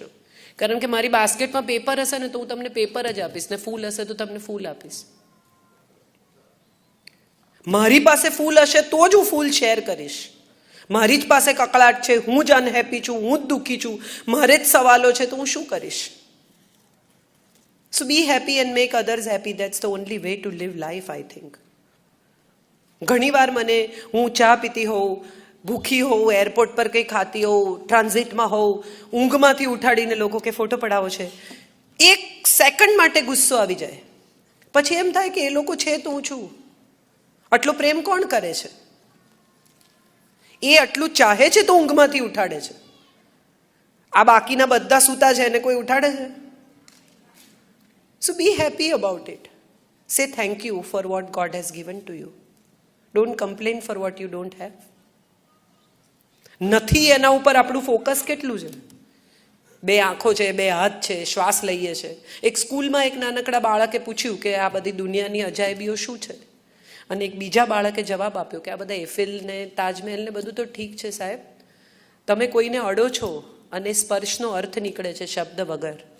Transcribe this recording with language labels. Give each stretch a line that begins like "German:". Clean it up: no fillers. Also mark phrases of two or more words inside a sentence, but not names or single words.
Gujarati: કારણ કે મારી બાસ્કેટમાં પેપર હશે ને તો હું તમને પેપર જ આપીશ, ને ફૂલ હશે તો તમને ફૂલ આપીશ. મારી પાસે ફૂલ હશે તો જ હું ફૂલ શેર કરીશ. મારી જ પાસે કકળાટ છે, હું જ અનહેપી છું, હું જ દુઃખી છું, મારે જ સવાલો છે, તો હું શું કરીશ?
English: So be happy and make others happy. That's the only way to live life, I think.
Gujarati: ઘણી વાર મને, હું ચા પીતી હોઉં, ભૂખી હોઉં, એરપોર્ટ પર કંઈ ખાતી હોઉં, ટ્રાન્ઝિટમાં હોઉં, ઊંઘમાંથી ઉઠાડીને લોકો કે ફોટો પડાવો છે, 1 સેકન્ડ માટે ગુસ્સો આવી જાય. પછી એમ થાય કે એ લોકો છે તો હું છું. આટલો પ્રેમ કોણ કરે છે? એ આટલું ચાહે છે તો ઊંઘમાંથી ઉઠાડે છે. આ બાકીના બધા સૂતા છે એને કોઈ ઉઠાડે છે?
English: So be happy about it. Say thank you for what God has given to you. Don't complain for what you don't have.
Gujarati: નથી એના ઉપર આપણું ફોકસ કેટલું છે? 2 આંખો છે, 2 હાથ છે, શ્વાસ લઈએ છે. એક સ્કૂલમાં એક નાનકડા બાળકે પૂછ્યું કે આ બધી દુનિયાની અજાયબીઓ શું છે? અને એક બીજા બાળકે જવાબ આપ્યો કે આ બધા એફિલ ને તાજમહેલ ને બધું તો ઠીક છે સાહેબ, તમે કોઈને અડો છો અને સ્પર્શનો અર્થ નીકળે છે શબ્દ વગર.